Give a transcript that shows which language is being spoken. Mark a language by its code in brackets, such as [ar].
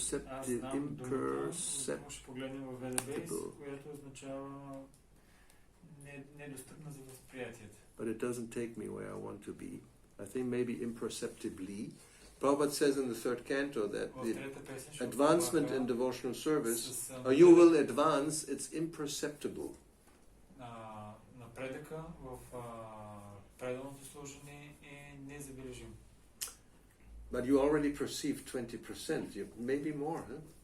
[bg] Аз знам думата, ще погледнем в Database, която означава недостъпна за възприятието. [en] But it doesn't take me where I want to be. I think maybe imperceptibly. Prabhupada says in the third canto that the advancement in devotional service, or you will advance, it's imperceptible. [bg] Напредъка в преданото служение е незабележим. [en] But you already perceive 20%, maybe more, huh?